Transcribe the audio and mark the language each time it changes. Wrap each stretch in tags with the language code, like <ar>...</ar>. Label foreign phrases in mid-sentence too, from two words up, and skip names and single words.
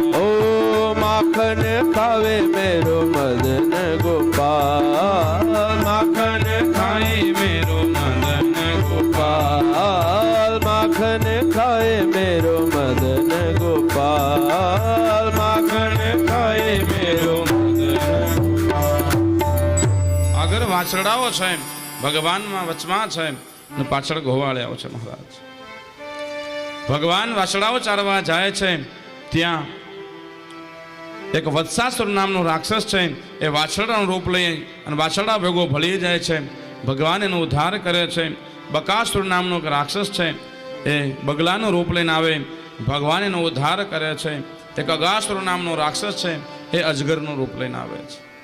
<bra>ओ माखन खावे मेरो मदन गोपाल माखन खाई मेरो मदन गोपाल गोपाल माखन खाए मेरो मदन गोपाल माखन खाए मेरो</bra> <gu>આગળ વાછરડાઓ છે ભગવાનમાં વચમાં છે ને પાછળ ગોવાળ્યાઓ છે મહારાજ ભગવાન વાછરડાઓ ચારવા જાય છે ત્યાં એક વત્સાસુર નામનો રાક્ષસ છે એ વાછરડાનું રૂપ લઈ અને વાછરડા ભેગો ભળી જાય છે ભગવાન એનો ઉદ્ધાર કરે છે બકાસુર નામનો એક રાક્ષસ છે એ બગલાનું રૂપ લઈને આવે ભગવાન એનો ઉદ્ધાર કરે છે એક અગાસુર નામનો રાક્ષસ છે એ અજગરનું રૂપ લઈને આવે છે</gu>